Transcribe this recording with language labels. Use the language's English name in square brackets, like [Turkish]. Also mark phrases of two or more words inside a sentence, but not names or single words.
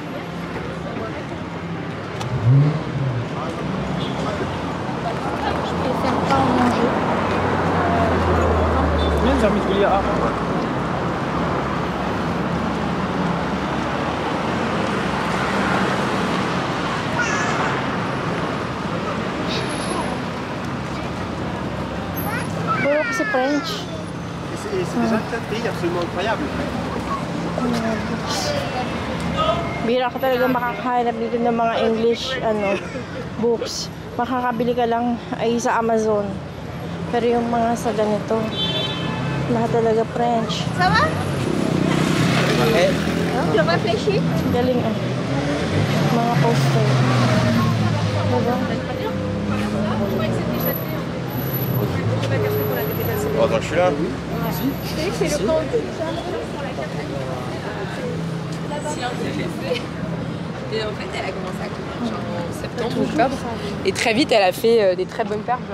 [Filipino] Yan, sa Migulia ako. Puro kasi French. [French] C'est déjà un pays absolument incroyable. [Filipino] Bira ka talaga makakahanap dito ng mga [English] English books. [Filipino] Makakabili ka lang ay sa Amazon. Pero yung mga sa ganito, lahat talaga French. [French] Ça va? Tu réfléchis? [Filipino] Galing mga poster. Diba? [French] Oh, donc je suis là. C'est le camp. Et en fait, elle a commencé à courir genre en septembre, octobre. Et très vite, elle a fait des très bonnes perfs.